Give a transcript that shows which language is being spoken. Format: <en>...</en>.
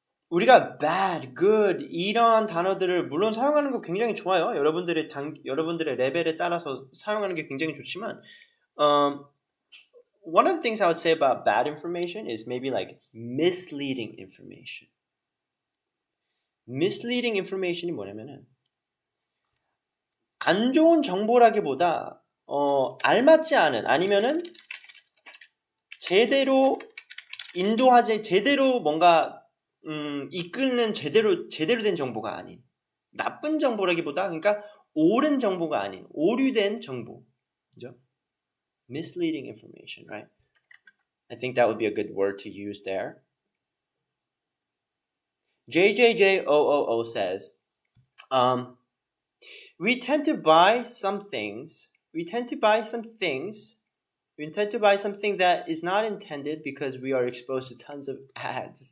<ko>우리가 bad, good 이런 단어들을 물론 사용하는 거 굉장히 좋아요. 여러분들의 레벨에 따라서 사용하는 게 굉장히 좋지만</ko> <en>one of the things I would say about bad information is maybe like misleading information.</en> <ko>misleading information이 뭐냐면은 안 좋은 정보라기보다 알맞지 않은 아니면은 제대로 인도하지 제대로 뭔가 이끄는 제대로 된 정보가 아닌 나쁜 정보라기보다 그러니까 옳은 정보가 아닌 오류된 정보, 그죠?</ko> <en>Misleading information, right? I think that would be a good word to use there. JJJ000 says, we tend to buy something that is not intended because we are exposed to tons of ads.</en>